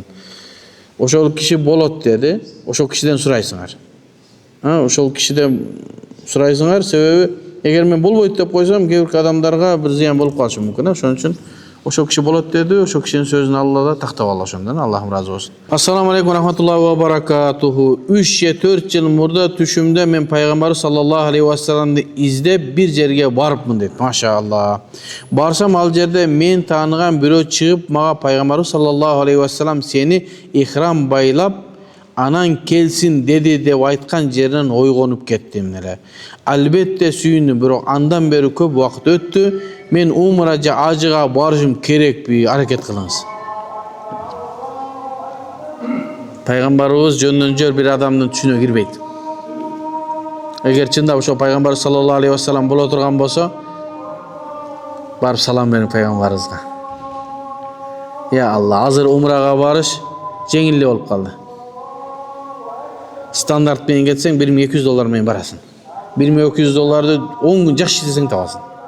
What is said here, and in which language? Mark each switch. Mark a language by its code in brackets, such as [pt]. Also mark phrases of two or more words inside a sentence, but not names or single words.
[ky] Ошол киши болот деди. Ошол кишиден сурайсыңар. Ошол кишиден сурайсыңар, себеби эгер мен болбойт деп койсом, кээ бир адамдарга бир зыян болуп калышы мүмкүн. Ошон үчүн ошол киши болот деди, ошол кишинин сөзүн Алла да тактап алды ошондон. Аллахым разы болсун. [ar] السلام عليكم رحمة الله وبركاته. [ky] 3 же 4 жыл мурда түшүмдө мен пайгамбар [ar] صلى الله عليه وسلم [ky] издеп бир жерге барыпмын дейт. Машаалла. Барсам ал жерде мен тааныган бирөө чыгып мага пайгамбар [ar] صلى الله عليه وسلم [ky] сени ихрам байлап анан келсин деди деп айткан жеринен ойгонуп кеттим эле. Албетте сүйүндүм, бирок андан бери көп убакыт өттү. Мен умра же ажыга барышым керекпи? Аракет кылыңыз. Пайгамбарыбыз жөндөн жөр бир адамдын түшүнө кирбейт. Эгер чындап ошо пайгамбар [ar] صلى الله عليه وسلم [ky] боло турган болсо, барып салам бериң пайгамбарыбызга. [ar] يا الله, [ky] азыр умрага барыш жеңил эле болуп калды. Стандарт менен кетсең $1200 менен барасың. $1200 10 күн жакшы иштесең табасың.